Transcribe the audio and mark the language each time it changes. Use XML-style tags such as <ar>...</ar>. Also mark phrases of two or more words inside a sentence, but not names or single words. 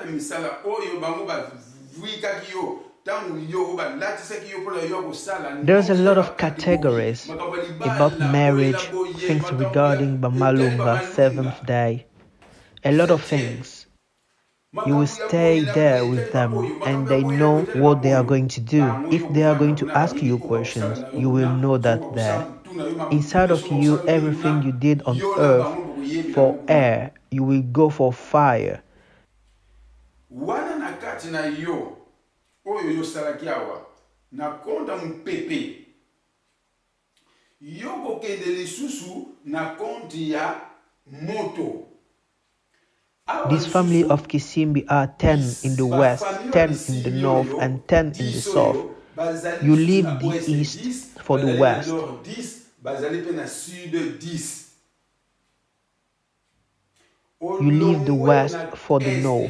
<en>There's a lot of categories about marriage, things regarding Bamalunga, 7th day, a lot of things. You will stay there with them and they know what they are going to do. If they are going to ask you questions, you will know that there. Inside of you, everything you did on earth for air, you will go for fire.</en> <ln>Wana na kati na yo oyo yosalaki awa na konta mpepe yo kokende lisusu na konti ya moto.</ln> <en>This family of Kisimbi are 10 in the west, 10 in the north, and 10 in the south. You leave the east for the west. You leave the west for the north.</en>